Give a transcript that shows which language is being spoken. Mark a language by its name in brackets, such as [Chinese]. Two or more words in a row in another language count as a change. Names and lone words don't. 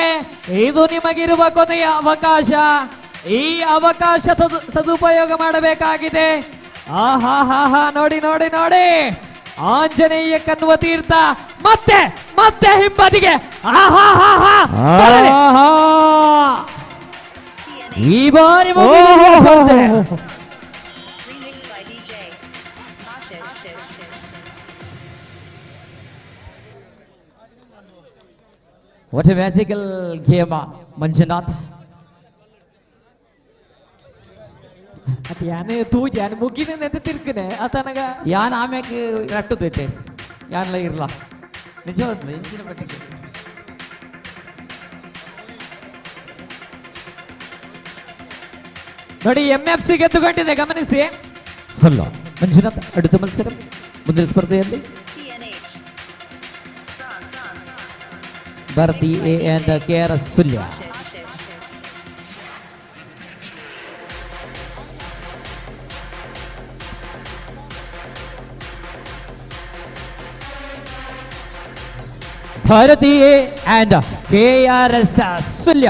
[Kannada] ಇದು ನಿಮಗಿರುವ ಕೊನೆಯ ಅವಕಾಶ. ಈ ಅವಕಾಶ ಸದುಪಯೋಗ ಮಾಡಬೇಕಾಗಿದೆ. ಆಹಾ, ನೋಡಿ ಆಂಜನೇಯ ಕನ್ವತೀರ್ಥ ಮತ್ತೆ ಹಿಂಬದಿಗೆ. ಈ ಬಾರಿ [English] What a magical game, [Kannada] ಮಂಜುನಾಥ್. [Tulu] ಅದು ಯಾನೇ ತೂಜಾನ್ ಮುಗಿನ ನೆತ್ತಿರ್ಕನೆ ಆತನಗ ಯಾನ್ ಆಮ್ಯಾಕೆ ರಟ್ಟುದೈತೆ ಯಾನ್ಲ ಇರ್ಲ ನಿಜವಾದ್ಲು ಇಂಚಿನ ಪಟ್ಟಿಗೆ. [Kannada] ನೋಡಿ, MFC ಗೆದ್ದುಕೊಂಡಿದೆ, ಗಮನಿಸಿ. ಅಲ್ಲ ಮಂಜುನಾಥ್, [Malayalam] അടുത്ത മത്സരം [Kannada] ಮುಂದಿನ ಸ್ಪರ್ಧೆಯಲ್ಲಿ ಭಾರತಿ A and KRS ಸುಲ್ಯ. ಭಾರತಿ A and KRS ಸುಲ್ಯ.